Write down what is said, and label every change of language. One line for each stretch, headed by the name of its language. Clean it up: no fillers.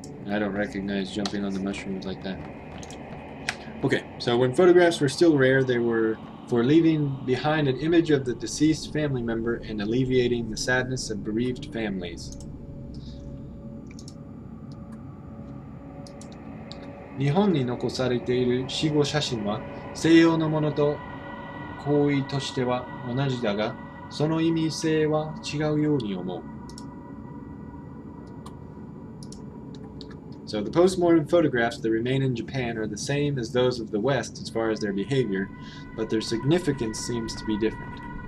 English: I don't recognize jumping on the mushrooms like that. Okay, so when photographs were still rare, they were for leaving behind an image of the deceased family member and alleviating the sadness of bereaved families.
Japanese: 日本に残されている死後写真は西洋のものと行為としては同じだが、その意味性は違うように思う。
English: So the postmortem photographs that remain in Japan are the same as those of the West as far as their behavior, but their significance seems to be different.